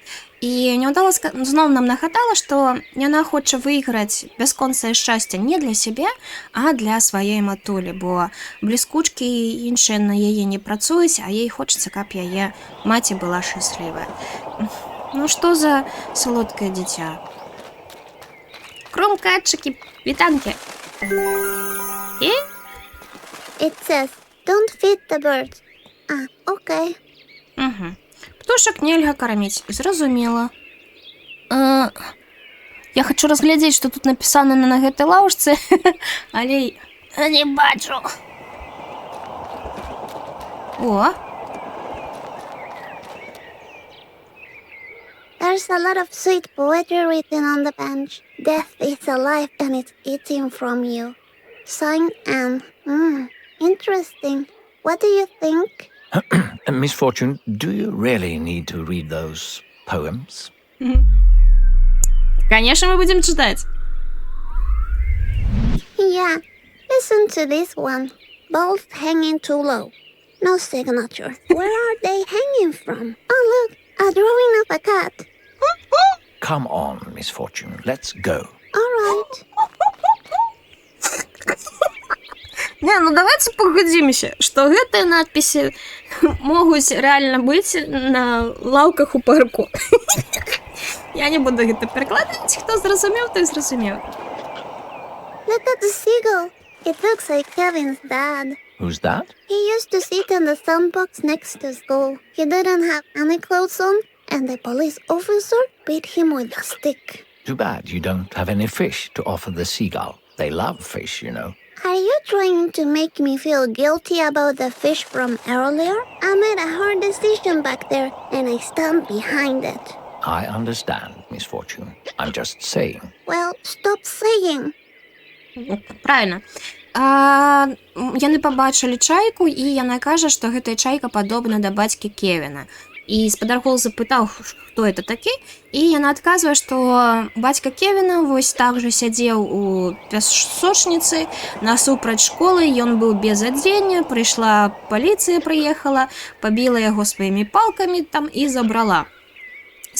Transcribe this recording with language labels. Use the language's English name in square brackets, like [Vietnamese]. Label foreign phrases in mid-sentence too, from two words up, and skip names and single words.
[Belarusian] І няўдала зноў нам нагадала, што яна хоча выйграць бясконцае шчасце не для сябе, а для сваёй матулі, бо бліскучкі і іншыя на яе не працуюць, а ей хочацца, каб яе маці была шчаслівая. Ну што за салодкае дзіця? Кромкатчыкі, вітанкі. І? [English] It says, don't feed the birds. Okay. Угу. [Belarusian] Птушак нельга карміць, зразумела. Я хачу разглядзець, што тут напісана на гэтай лаўчцы, але не бачу. О! [English] There's a lot of sweet poetry written on the bench. Death is alive and it's eating from you. Signed Anne. Interesting. What do you think? Misfortune, do you really need to read those poems? [Russian] Конечно, мы будем читать. [English] Yeah. Listen to this one. Both hanging too low. No signature. Where are they hanging from? Oh, look. A drawing of a cat. Come on, Misfortune, let's go. All right. [Belarusian] Не, ну давайте погодзімся, што гэтыя надпісы могуць рэальна быць на лаўках у парку. Я не буду гэта перакладаць, хто зразумеў, той зразумеў. [English] Look at the seagull. It looks like Kevin's dad. Who's that? He used to sit in the sandbox next to school. He didn't have any clothes on, and the police officer beat him with a stick. Too bad you don't have any fish to offer the seagull. They love fish, you know. Are you trying to make me feel guilty about the fish from earlier? I made a hard decision back there, and I stand behind it. I understand, Misfortune. I'm just saying. Well, stop saying. [Russian] Правильно. [Belarusian] Яны пабачылі чайку, і яна кажа, што гэтая чайка падобна да бацькі Кевіна. І спадар Гол запытаў, хто это такі, і яна адказвае, што бацька Кевіна вось так жа сядзеў у пясочніцы насупраць школы, ён быў без адзення, прыйшла паліцыя, прыехала, пабіла яго сваімі палкамі там і забрала.